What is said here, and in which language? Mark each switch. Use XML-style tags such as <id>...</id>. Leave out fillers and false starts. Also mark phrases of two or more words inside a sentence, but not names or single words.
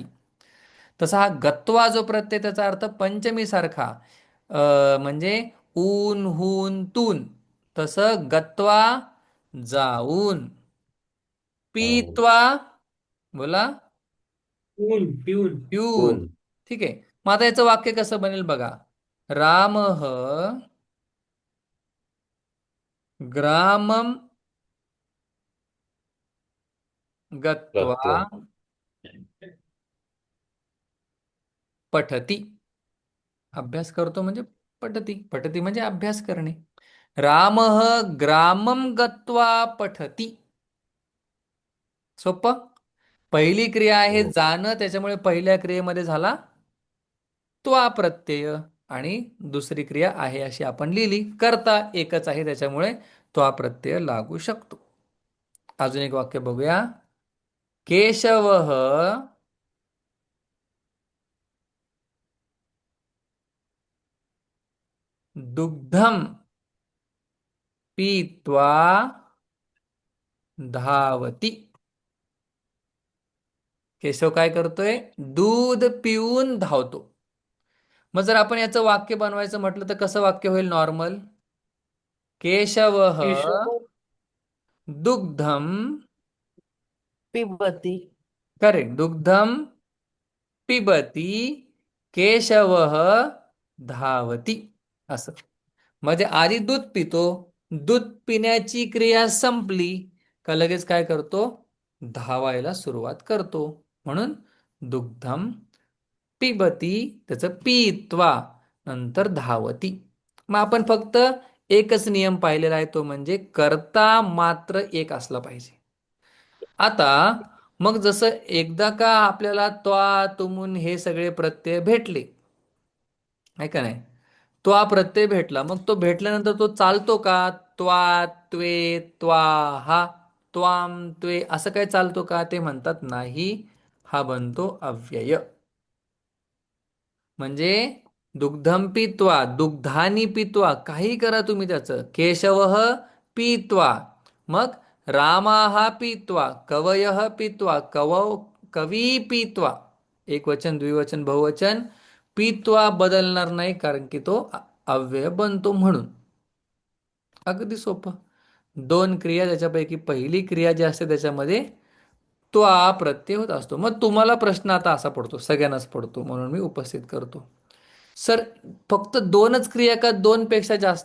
<mr>तसा हा गत्वा जो प्रत्यय त्याचा अर्थ पंचमी सारखा म्हणजे ऊन हून तून. तसं गत्वा जाऊन. पीत्वा बोला पिऊन. पिऊन. ठीक आहे. मग आता याचं वाक्य कसं बनेल बघा.</mr> <sa>रामः ग्रामम गत्वा</sa> <mr>गत्वा. पठती. अभ्यास करतो म्हणजे पठती. पठती म्हणजे अभ्यास करणे.</mr> <sa>रामः ग्रामं गत्वा पठती.</sa> <mr>सोपं. पहिली क्रिया आहे हो. जाणं, त्याच्यामुळे पहिल्या क्रियेमध्ये झाला त्वा प्रत्यय. आणि दुसरी क्रिया आहे अशी आपण लिहिली. कर्ता एकच आहे, त्याच्यामुळे त्वा प्रत्यय लागू शकतो. अजून एक वाक्य बघूया.</mr> <sa>केशवः दुग्धम पीत्वा धावती.</sa> <mr>केशव काय करतोय? दूध पिऊन धावतो. मग जर आपण याचं वाक्य बनवायचं म्हटलं तर कसं वाक्य होईल नॉर्मल? केशवः केशव दुग्धम, पिबती.</mr> <sa>करेक्ट, दुग्धम पिबती केशवः धावती.</sa> <mr>असं. म्हणजे आधी दूध पितो, दूध पिण्याची क्रिया संपली का लगेच काय करतो? धावायला सुरुवात करतो. म्हणून</mr> <sa>दुग्धम पिबती,</sa> <mr>त्याचं पीत्वा नंतर धावती. मग आपण फक्त एकच नियम पाहिलेला आहे, तो म्हणजे कर्ता मात्र एक असला पाहिजे. आता मग जसं एकदा का आपल्याला त्वा तुमून हे सगळे प्रत्यय भेटले, आहे का नाही? त्वा प्रत्यय भेटला, मग तो भेटल्यानंतर तो चालतो का? त्वा, त्वे, त्वा हा, त्वाम, त्वे असं काय चालतो का? ते म्हणतात नाही, हा बनतो अव्यय. म्हणजे</mr> <sa>दुग्धम पित्वा, दुग्धानी पित्वा,</sa> <mr>काही करा तुम्ही त्याचं.</mr> <sa>केशवः पीत्वा,</sa> <mr>मग</mr> <sa>रामाः पीत्वा, कवयः पीत्वा, कवी पीत्वा,</sa> <mr>एक वचन, द्विवचन, बहुवचन, पीत्वा बदलणार नाही, कारण की तो अव्यय बनतो म्हणून. अगदी सोपं. दोन क्रिया, त्याच्यापैकी पहिली क्रिया जी असते त्याच्यामध्ये त्वा प्रत्यय होत असतो. मग तुम्हाला प्रश्न आता असा पडतो, सगळ्यांनाच पडतो, म्हणून मी उपस्थित करतो. सर, फक्त दोनच क्रिया का दोन पेक्षा जास्त?</mr>